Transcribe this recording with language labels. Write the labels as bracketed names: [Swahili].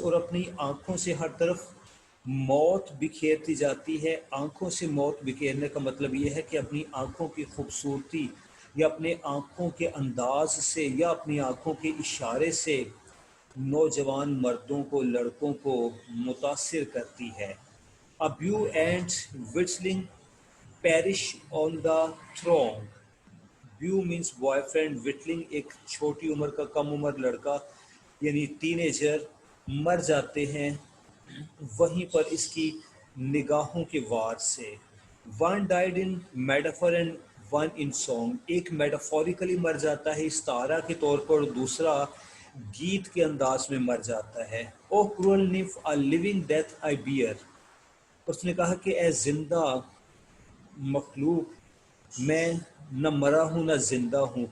[Hindi] और अपनी आंखों से हर तरफ मौत बिखेरती जाती है. आंखों से मौत बिखेरने का मतलब ये है कि अपनी आंखों की खूबसूरती या अपने आंखों के अंदाज से या अपनी आंखों के इशारे से नौजवान मर्दों को, लड़कों को मुतासिर करती है. [English] A beau and whistling perish on the throng. Beau means boyfriend, whistling [Hindi] एक छोटी उम्र का कम उम्र लड़का यानी टीनेजर मर जाते हैं वहीं पर इसकी निगाहों के वार से. [English] One died in metaphor and one in song. [Hindi] एक मेटाफोरिकली मर जाता है इस्तारा के तौर पर और दूसरा गीत के अंदाज में मर जाता है. [English] Oh cruel nymph, a living death I bear. [Hindi] उसने कहा कि ए जिंदा मखलूक, मैं न मरा हूँ न जिंदा हूँ.